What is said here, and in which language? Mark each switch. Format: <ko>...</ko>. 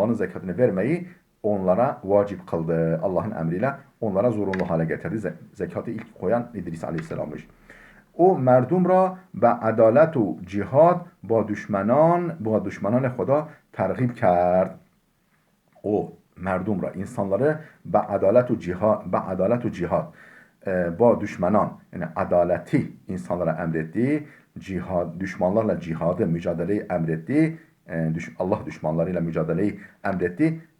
<tr>Malın zekatını vermeyi onlara vacip kıldı. Allah'ın emriyle onlara zorunlu hale getirdi. Zekatı ilk koyan İdris Aleyhisselam'mış.</tr> <fa>او مردم را به عدالت و جهاد با دشمنان خدا ترغیب کرد.</fa> <tr>O</tr> <fa>merdum ra</fa> <tr>insanları</tr> <fa>به عدالت و جهاد با</fa> <tr>düşman yani adaleti insanlara emretti. Düşmanlarla cihadı mücadeleyi emretti. Allah düşmanlarıyla mücadeleyi emretti.</tr>